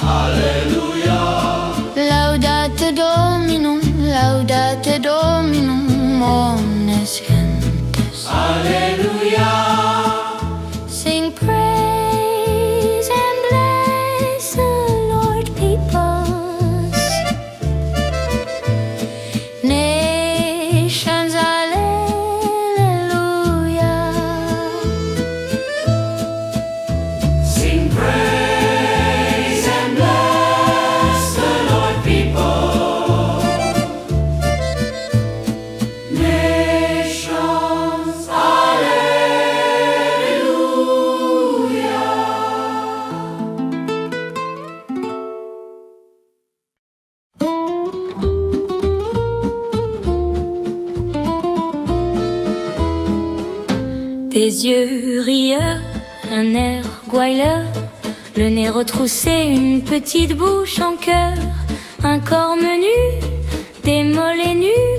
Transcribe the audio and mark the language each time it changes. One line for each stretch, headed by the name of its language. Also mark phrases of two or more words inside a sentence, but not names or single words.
Latin: Alleluia. Laudate Dominum, laudate Dominum, omniscientes. Alleluia.
English: Sing praise and bless the Lord, peoples, nations. Sing praise and bless the Lord, people. Nations, Alleluia.
French: Des yeux rieurs, un air gouailleur, le nez retroussé, une petite bouche en cœur, un corps menu, des mollets nus.